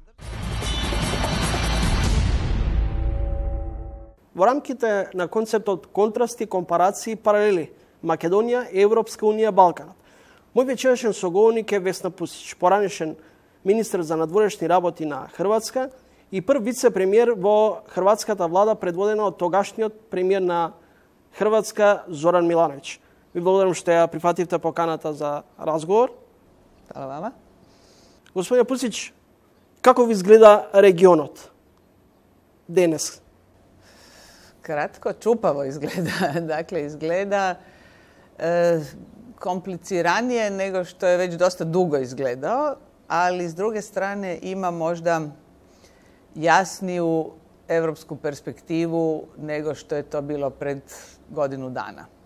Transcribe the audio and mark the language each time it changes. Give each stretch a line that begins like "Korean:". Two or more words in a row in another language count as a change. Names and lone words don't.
Macedonian: Во рамките на концептот контрасти, компарации, паралели Македонија, Европска унија, Балканот, мој вечерашен соговорник е Весна Пусич, поранешен министер за надворешни работи на Хрватска и прв вице-премиер во хрватската влада, предводена од тогашниот премиер на Хрватска Зоран Милановиќ. Ви благодарам што ја прифативте поканата за разговор. Фала вама. Господине Пусич, како ви изгледа регионот денес?
Croatian: Kratko, čupavo izgleda. Dakle, izgleda kompliciranije nego što je već dosta dugo izgledao, ali s druge strane ima možda jasniju evropsku perspektivu nego što je to bilo pred godinu dana.